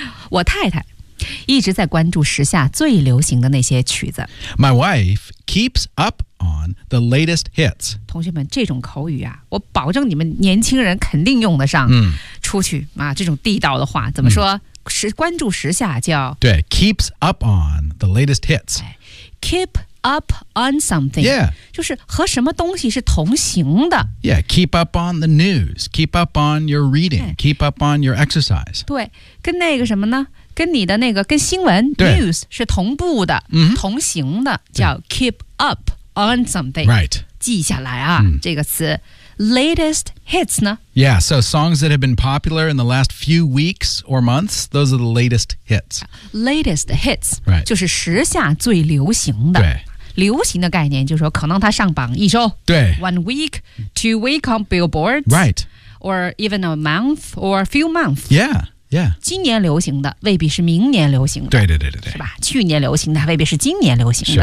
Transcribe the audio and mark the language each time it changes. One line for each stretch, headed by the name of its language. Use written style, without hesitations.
Chinese: 我太太一直在关注时下最流行的那些曲子。
English: My wife keeps up on the latest hits.
Chinese: 同学们，这种口语啊，我保证你们年轻人肯定用得上。出去啊，这种地道的话怎么说？关注时下叫对
English: keeps up on the latest hits. Keep up on something. Yeah,
Chinese: 就是和什么东西是同行的。
English: Yeah, keep up on the news. Keep up on your reading. Keep up on your exercise.
Chinese: 对，跟那个什么呢？跟你的那个跟新闻 news 是同步的，同行的，叫
English: keep up on something. Right,
Chinese: 记下来啊，这个词。Latest hits 呢
English: Yeah, so songs that have been popular in the last few weeks or months, those are the latest hits. Latest hits, right.
Chinese: 就是时下最流行的。对。流行的概念就是说可能它上榜一周。对。
English: One week, two week on billboards. Right. Or even a month or a few months. Yeah, yeah.
Chinese: 今年流行的未必是明年流行的。对对对对对。是吧去年流行的未必是今年流行的。